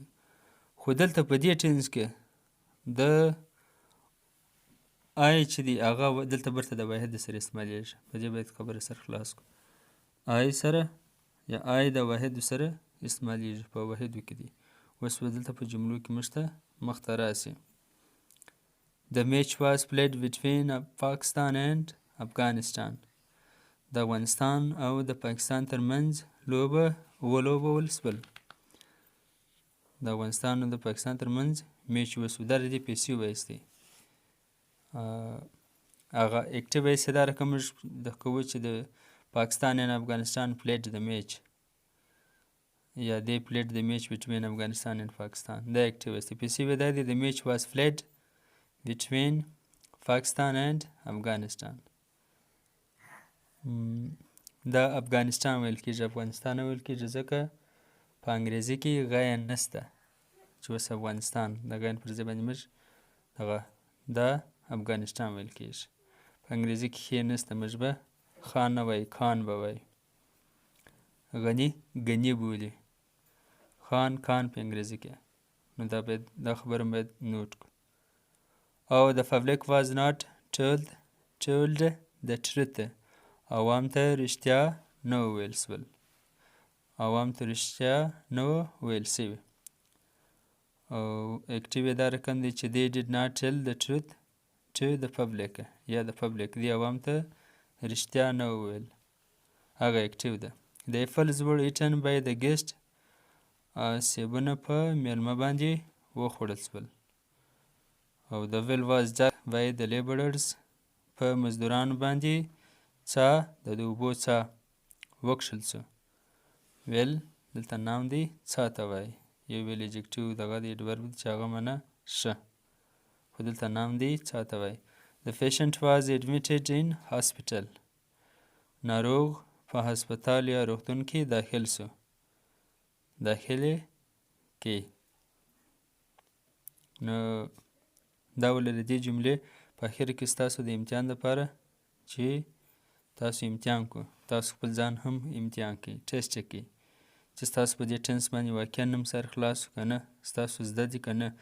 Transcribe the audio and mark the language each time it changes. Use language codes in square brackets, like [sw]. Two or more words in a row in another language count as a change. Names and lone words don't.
[ps] خو دلته په دې ټنس کې د آی چې دی هغه دلته برته د واحد سره استعمالیږي. په دې باید خبره سر خلاص کړو. آی سره یا آی د واحد سره استعمالیږي، په واحدو کې دی. اوس به دلته په جملو کې موږ ته مخ ته راسي. [en] The match was played between Pakistan and Afghanistan. [ps] د افغانستان او د پاکستان ترمنځ لوبه ولوبول شول. د افغانستان او د پاکستان ترمنځ میچ وشو. دا د دې [en] passive voice [ps] دی. هغه [en] active voice [ps] دا رقم موږ د کوو چې د پاکستان [en] and Afghanistan played the match، [ps] یا [en] they played the match between Afghanistan and Pakistan. [ps] دا [en] active voice [ps] دی. پیسې دا دی [en] the match was played between Pakistan and Afghanistan. [ps] دا افغانستان ویل کېږي، افغانستان ویل کېږي ځکه په انګریزي کې غین نسته چې اوس افغانستان د غین پر ځای باندې موږ هغه دا افغانستان ویل کېږي. په انګریزي کې ښې نسته، موږ به خان نه وایو، کان به وایو. غني ګني بولي، خان کان په انګریزي کې. نو دا باید دا خبره باید نوټ کړو. [en] او the public was not told the truth. [ps] عوام ته رښتیا نه وویل شول. عوام ته رښتیا نه ویل شوي. او اکټیو دا رقم دی چې [en] they did not tell the truth to the public، [ps] یا [en] the public [ps] دی عوام ته رښتیا نه وویل. هغه اکټیو ده. [en] The apples were eaten by the guest. [ps] سیبونه په میلمه باندې وخوړل شول. [en] او the well was dug by the laborers. [ps] په مزدورانو باندې څاه د اوبو څاه وکښل شو. ویل دلته نام دی څاه ته وایي. یو ویل ایجکټیو دغه دی adverb دی چې هغه معنا ښه، خو دلته نام دی څاه ته وایي. [en] The patient was admitted in hospital. [ps] ناروغ په هسپتال یا روغتون کې داخل شو. داخلې کې. نو دا ولې د دې جملې په اخر کې ستاسو د امتحان لپاره چې تاسو امتحان کو، تاسو خپل ځان هم امتحان کوئ، ټیسټ یې کوئ چې ستاسو په دې ټینس باندې واقعا هم سر خلاص که نه، ستاسو زده دي که نه.